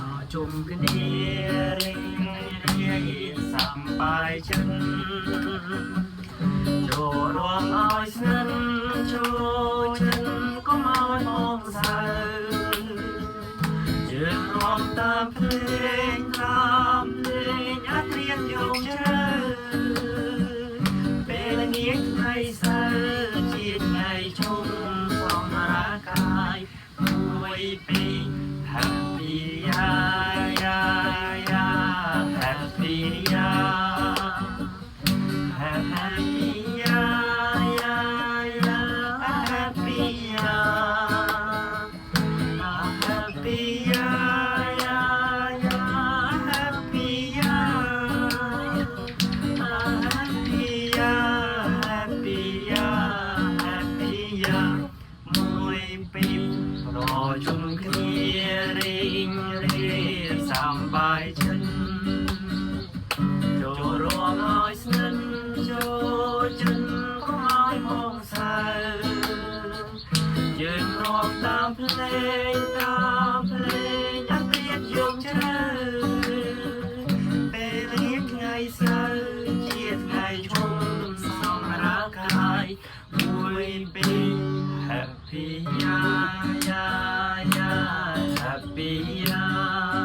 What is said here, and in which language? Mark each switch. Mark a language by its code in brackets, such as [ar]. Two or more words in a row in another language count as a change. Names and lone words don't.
[km] ជុំគ្នារៀងរាយសប្បាយចិត្តចូលរួមឲ្យស្និទ្ធចូលចិត្តកុំឲ្យមកសៅជឿនរួមតាមភ្លេងតាមភ្លេងអត់រៀនយកជ្រៅ ពេលល្ងាចថ្ងៃសៅរ៍ជាថ្ងៃជុំសម្រាប់កាយមួយពីរ [en] Happy ya ya ya Happy ya Happy ya ya ya Happy ya Happy ya ya ya Happy ya Happy ya Happy ya Happy ya [km] មួយពីររជុំគ្នារៀងរាយសប្បាយចិត្តចូលរួមឲ្យស្និទ្ធចូលចិត្តកុំឲ្យមកសៅ យើងរួមតាមភ្លេងតាមភ្លេងអត់ព្រៀនយកជ្រៅពេលរៀងថ្ងៃសៅរ៍ជាថ្ងៃជុំសម្រាប់កាយមួយពីរ [en] Happy ya ya ya Happy ya